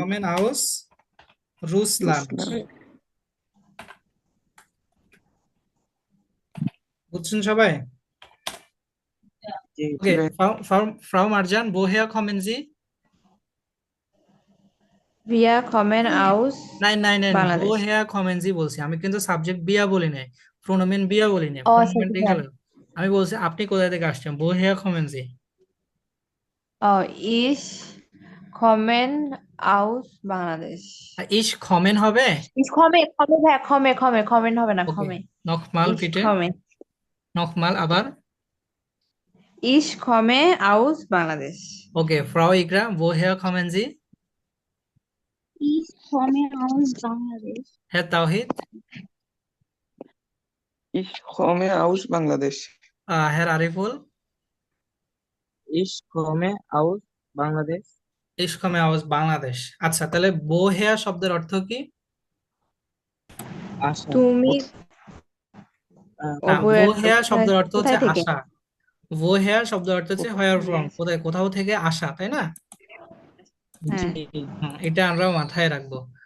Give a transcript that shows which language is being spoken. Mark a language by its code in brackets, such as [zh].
[de] খমেন আউস রুসল্যান্ড। Russland [bn] বুঝছেন সবাই? জি, ওকে, জি [de] ফ্রাউ মারজান, woher kommen Sie? Wir kommen aus Nein, [bn] Bangladesh. [de] woher kommen Sie [bn] বলছি, আমি কিন্তু সাবজেক্ট বিয়া বলি নাই, প্রোনোমেন বিয়া বলি নাই, ও প্রোনোমেন আচ্ছা, এগুলো। আমি বলছি আপনি কোথা থেকে আসছেন, [de] woher kommen Sie? ich kommen aus বাংলাদেশ। Ich kommen হবে? Ich komme [bn] ভাইয়া, kommen হবে না, ওকে, [de] komme. nochmal Ich bitte, komme. [bn] nochmal আবার। [de] Ich komme aus বাংলাদেশ। ওকে, Frau Igra, woher kommen Sie? Ich komme aus Bangladesh. Herr Tauhid, ich komme aus Bangladesh Herr Ariful, Ich komme aus Bangladesh. ich komme aus বাংলাদেশ। [bn] আচ্ছা, তাহলে woher শব্দের অর্থ কি? আশা। তুমি না, অবয়ের woher শব্দের অর্থ হচ্ছে কোথায় থেকে? আসা। woher শব্দের অর্থ হচ্ছে [en] where from, [bn] কোথাও থেকে আসা, তাই না? হ্যাঁ। জি, এটা আমরা মাথায় রাখবো।